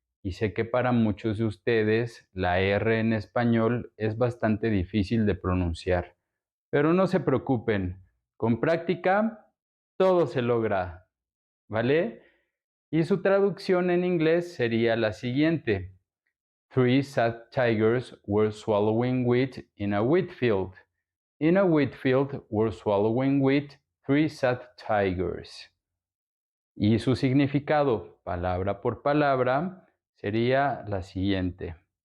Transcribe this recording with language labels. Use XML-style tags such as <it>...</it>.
<es>Y sé que para muchos de ustedes la R en español es bastante difícil de pronunciar. Pero no se preocupen, con práctica todo se logra, ¿vale? Y su traducción en inglés sería la siguiente.</es> <en>Three sad tigers were swallowing wheat in a wheat field. In a wheat field were swallowing wheat three sad tigers.</en> <es>Y su significado, palabra por palabra, sería la siguiente.</es>